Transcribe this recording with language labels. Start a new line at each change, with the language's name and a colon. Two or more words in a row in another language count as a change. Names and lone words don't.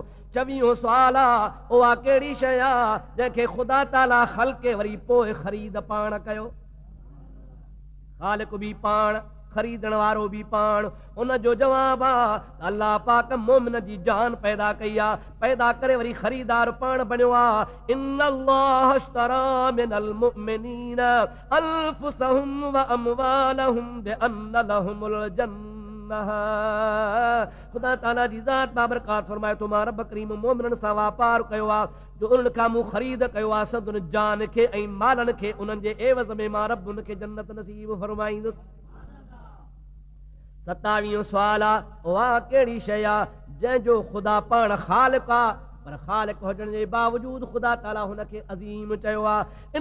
Sindhi: 26हों सुवाल आहे उहा कहिड़ी शइ आहे जंहिंखे ख़ुदा ताला ख़ल्क़े वरी पोइ ख़रीद पाण कयो? ख़ालिक़ बि पाण, ख़रीदण वारो बि पाण। उन जो जवाब आहे अल्लाह पाक मोमिन जी जान पैदा कई आहे, पैदा करे वरी ख़रीदार पाण बणियो आहे।
Arabic: إن الله اشترى من المؤمنين أنفسهم وأموالهم بأن لهم الجنة.
Sindhi: ख़ुदा ताला जी ज़ात बाबरकात फरमाए थो मां रब करीम मोमिननि सां वापार कयो आहे, जो उन्हनि खां मूं ख़रीद कयो आहे सदुनि जान खे ऐं मालनि खे, उन्हनि जे एवज़ में मां रब उनखे जन्नत नसीब फरमाईंदुसि। 27हों सुवाल आहे उहा कहिड़ी शइ आहे जंहिंजो ख़ुदा पाण ख़ालिक़ आहे, पर ख़ालिक़ हुजण जे बावजूदु ख़ुदा ताला हुनखे अज़ीम चयो आहे?